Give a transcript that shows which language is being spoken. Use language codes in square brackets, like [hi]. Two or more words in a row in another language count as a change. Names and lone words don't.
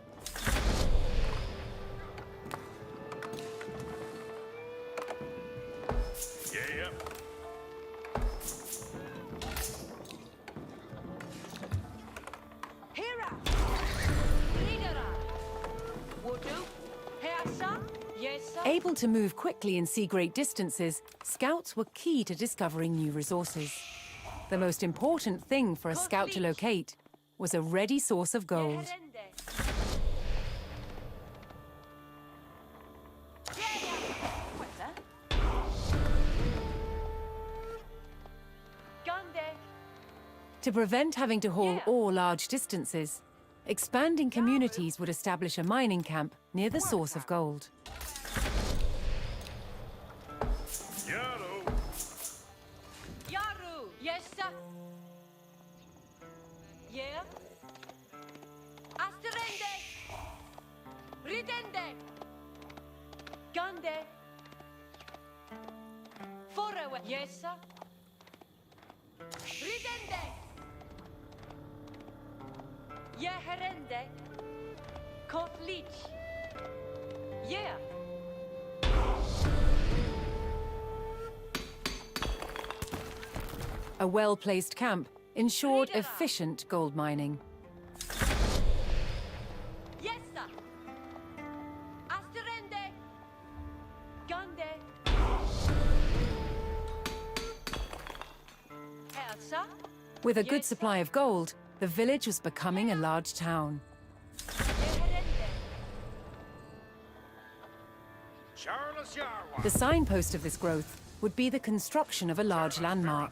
[en] Yeah. Hera! Lidera! Wudu? Heasa? Yesa? Able to move quickly and see great distances, scouts were key to discovering new resources. The most important thing for a scout to locate was a ready source of gold. To prevent having to haul ore large distances, expanding communities would establish a mining camp near the source of gold. Yaru. Yaru! Yesa? Yeah? Asterende! Ridende! Gande! Forewe! Yesa? Ridende! Yeherende! Kotlich! Yeah! A well-placed camp ensured efficient gold mining. Yesa! Asterende! Gande! Elsa? With a good supply of gold, the village was becoming a large town. Yeherende! Charles Yarwa. The signpost of this growth would be the construction of a large landmark.